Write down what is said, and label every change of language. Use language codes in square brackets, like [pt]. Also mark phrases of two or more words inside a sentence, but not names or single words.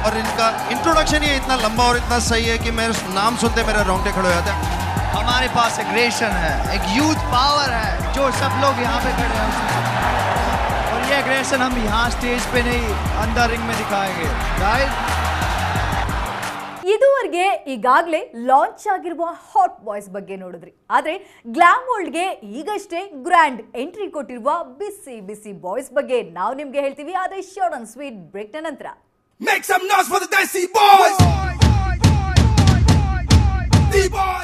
[hi] पर इनका इंट्रोडक्शन ही इतना लंबा और इतना सही है कि मेरे नाम सुनते मेरे रोंगटे खड़े हो जाते हैं. हमारे पास एग्रेशन है, एक [en] youth power [hi] है जो सब लोग यहाँ पे खड़े हैं, और ये एग्रेशन हम यहाँ स्टेज पे नहीं अंदर रिंग में दिखाएंगे. राइट. [kn] ಇದುವರೆಗೆ ಈಗಾಗಲೇ ಲಾಂಚ್ ಆಗಿರುವ [en] hot boys [kn] ಬಗ್ಗೆ ನೋಡಿದ್ರಿ. ಆದ್ರೆ [en] glam world [kn] ಈಗಷ್ಟೇ [en] grand entry [kn] ಕೊಟ್ಟಿರುವ ಬಿಸಿ ಬಿಸಿ ಬಾಯ್ಸ್ ಬಗ್ಗೆ ನಾವು ನಿಮ್ಗೆ ಹೇಳ್ತೀವಿ. ಆದ್ರೆ [en] short and sweet break [kn] ನ ನಂತರ [en] Make some noise for the Dicey Boys. D-Boys.